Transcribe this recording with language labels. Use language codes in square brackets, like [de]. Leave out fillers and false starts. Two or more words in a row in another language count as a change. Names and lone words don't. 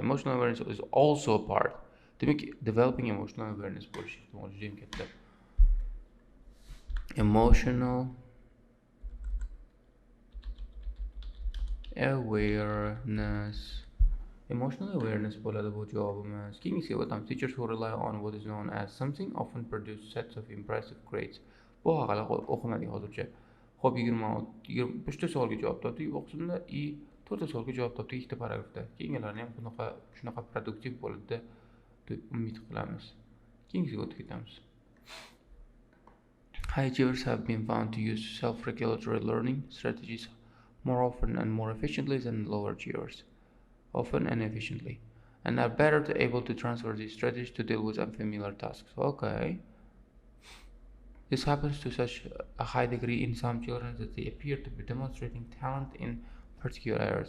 [en] Emotional awareness is also a part. Developing emotional awareness. Emotional awareness. Emotional awareness [uz] bo'ladi bu javobimiz. Keyingi o'tamiz. [en] Teachers who rely on what is known as something often produce sets of impressive grades. [uz] Bu haqida o'qimadik hozircha. Xo'p, 3 ta savolga javob topdik. Bu qismda 4 ta savolga javob topdik ikkita paragrafda. Keyingilarni ham shunaqa produktiv bo'ladi deb umid qilamiz. Keyingisiga o'tib ketamiz. [en] High achievers have been found to use self-regulatory learning strategies more often and more efficiently than lower achievers. Often and efficiently, and are better able to transfer these strategies to deal with unfamiliar tasks. Okay. This happens to such a high degree in some children that they appear to be demonstrating talent in particular areas.